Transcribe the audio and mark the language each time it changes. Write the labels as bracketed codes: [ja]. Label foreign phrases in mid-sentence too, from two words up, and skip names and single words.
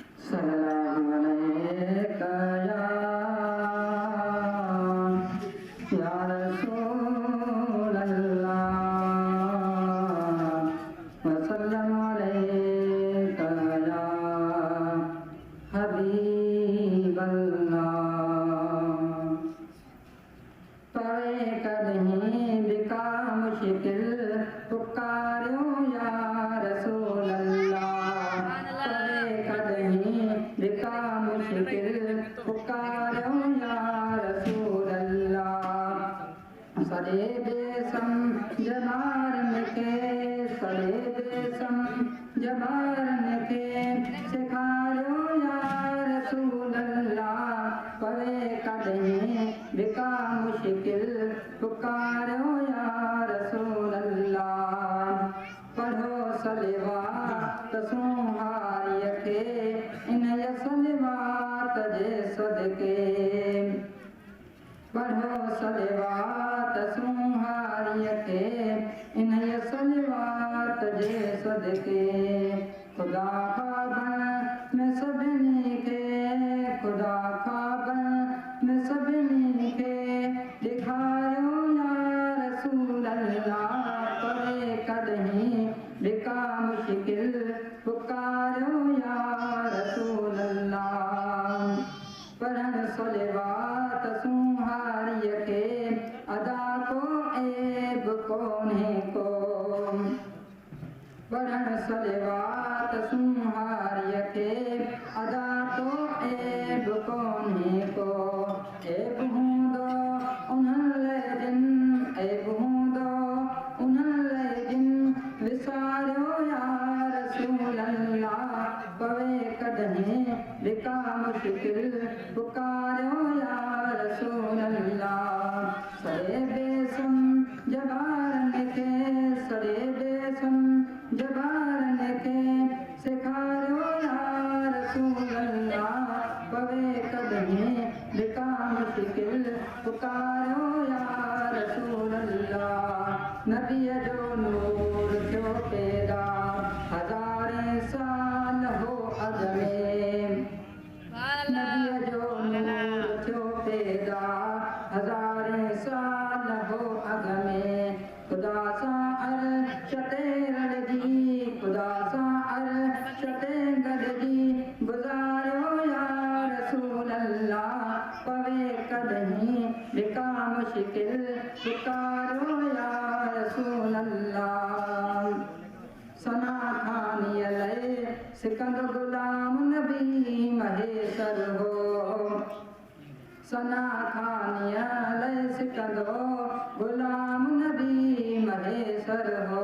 [ar] صلى الله عليك يا رسول الله وسلم عليك يا حبيب الله. [sd] पवे कदहीं बिका मुश्किल पुकारो [ar] يا رسول الله. [sd] पवे कदहीं बिका मुश्किल पुकारो [ar] يا رسول الله. [sd] सरे बेसम जबारन के सरे बेसम जबारन के सिखारो [ar] يا رسول الله. [sd] पवे कदहीं बिका मुश्किल पुकारो [ar] يا رسول الله. [sd] पढ़ो सलवात सुहारिय के इन सलवात जे सदके। पढ़ो सलवात सुहारिय के इन सलवात जे सदके। खुदा खाबन में सभिनी के खुदा खाबन में सभिनी के दिखायो [ar] يا رسول الله. [sd] पवे कदहीं बिका मुश्किल पुकारो [ar] يا رسول الله. [sd] पढ़न सलवात सुहारिय के अदा को ऐब कोने को। पढ़न सलवात सुहारिय के अदा तो ऐब कोने को। ऐब हूंदो उन्हनि जिन ऐब हूंदो उन्हनि जिन विसारियो [ar] يا رسول الله. [sd] पवे कदहीं बिका मुश्किल पुकारो [ar] يا رسول الله. [sd] सरे बेसम जबारन के सरे बेसम जबारन के सिखारो [ar] يا رسول الله. [sd] पवे कदहीं बिका मुश्किल पुकारो [ar] يا رسول الله. [sd] नबी जो नूर थियो पैदा हज़ारें साल हो अॻ में। नबी जो नूर थियो पैदा हज़ारें साल हो अॻ में। खुदा सां अर्श ते रलिजी खुदा सां अर्श ते गॾिजी गुज़ारियो [ar] يا رسول الله. [sd] पवे कदहीं बिका मुश्किल पुकारो [ar] يا رسول الله. [sd] सना खानी लय सिकंद गुलाम नबी महेशर हो। सना खानी लय सिकंदो गुलाम नबी महेशर हो।